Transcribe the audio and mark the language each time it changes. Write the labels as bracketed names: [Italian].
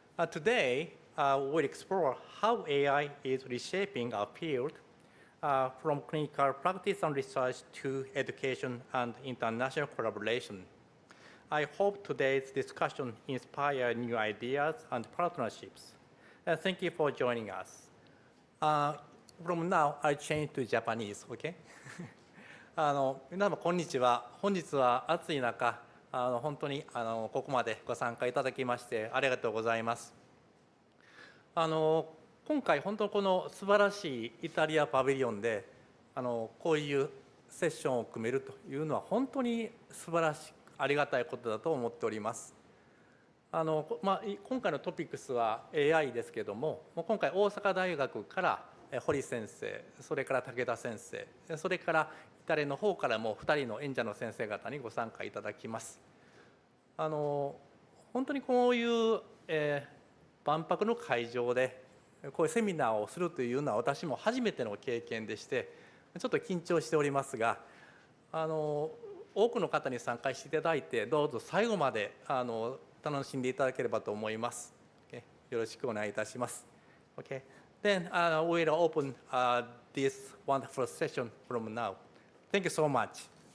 [English] Today, we'll explore how AI is reshaping our field from clinical practice and research to education and international collaboration. I hope today's discussion inspires new ideas and partnerships. Thank you for joining us. From now, I change to Japanese, okay? [Japanese] 皆様、こんにちは。本日は暑い中、本当にここまでご参加いただきましてありがとうございます。今回、本当にこの素晴らしいイタリアパビリオンでこういうセッションを組めるというのは本当に素晴らしい、ありがたいことだと思っております。今回のトピックスは AI ですけれども、今回大阪大学から堀先生、それから武田先生、それからイタリアの方からも2人の演者の先生方にご参加いただきます。本当にこういう、万博の会場でこういうセミナーをするというのは私も初めての経験でしてちょっと緊張しておりますが、多くの方に参加していただいてどうぞ最後まで楽しんでいただければと思います。よろしくお願いいたします。 [English] Okay. Then we'll open this wonderful session from now. Thank you so much.